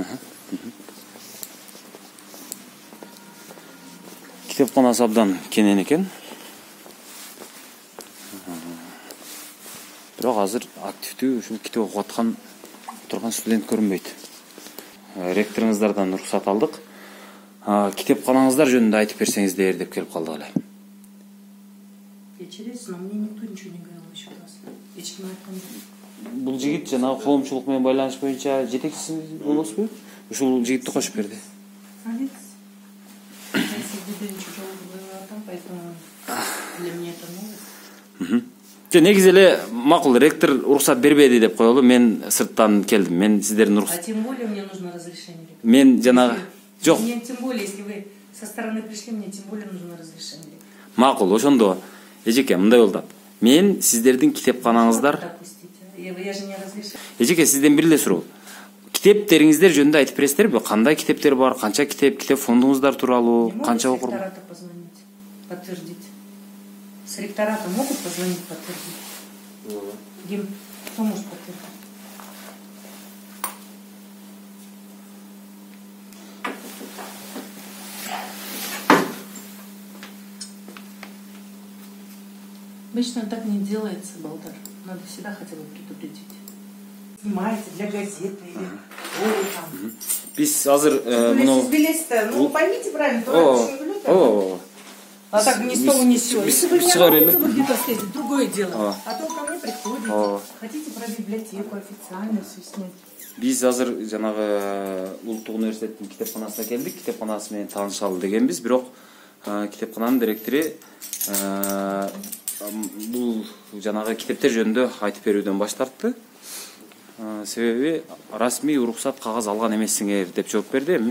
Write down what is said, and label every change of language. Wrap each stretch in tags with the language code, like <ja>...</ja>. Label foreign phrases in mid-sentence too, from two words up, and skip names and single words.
<ky>Китепканасы абдан кенен экен. Бирок азыр активдүү ушул китеп окуп аткан турган студент көрүнбөйт. Ректоруңуздардан уруксат алдык. Китепканаңыздар жөнүндө айтып берсеңиздер деп келип калдык эле.</ky> <ru>Интересно, мне никто ничего не говорил еще раз.</ru> <ky>Ешким айткан жок. Бул жигит жанагы коомчулук менен байланыш боюнча жетекчиси болосузбу? Ушул жигитти кошуп берди.</ky> <ru>Для меня это новость.</ru> <ky>Негизи эле макул, ректор уруксат бербеди деп коелу. Мен сырттан келдим. Мен сиздердин уруксат.</ky> <ru>А тем более мне нужно разрешение.</ru> <ky>Мен жанагы жок.</ky> <ru>Мне тем более, если вы со стороны пришли, мне тем более нужно разрешение.</ru> <ky>Макул, ошондо эжеке мындай болду. Мен сиздердин китепканаңыздар.</ky> <ru>Я же не разрешаю.</ru> <ky>Эжеке сизден бир эле суроо. Китептериңиздер жөнүндө айтып бересиздерби? Кандай китептер бар? Канча китеп фондуңуздар тууралуу? Канча окурмун?</ky> <ru>Ректората позвонить, подтвердить. С ректората могут позвонить, подтвердить? Дим, кто может подтвердить? Обычно так не делается, Балдар. Надо всегда хотя бы предупредить. Снимаете для газеты или там.</ru> <ky>Биз азыр</ky> <ru>Ну, поймите правильно, то а так ни с того ни с сего. Если вы не работаете, вы где-то стоите, другое дело. А то ко мне приходите, хотите про библиотеку официально все снять.</ru> <ky>Биз азыр жанагы Улуттук университеттин китепканасына келдик. Китепканасы менен таанышалы дегенбиз, бирок китепкананын директору бул жанагы китептер жөнүндө айтып берүүдөн баш тартты. Себеби расмий уруксат кагаз алган эмессиңер деп жооп берди.</ky>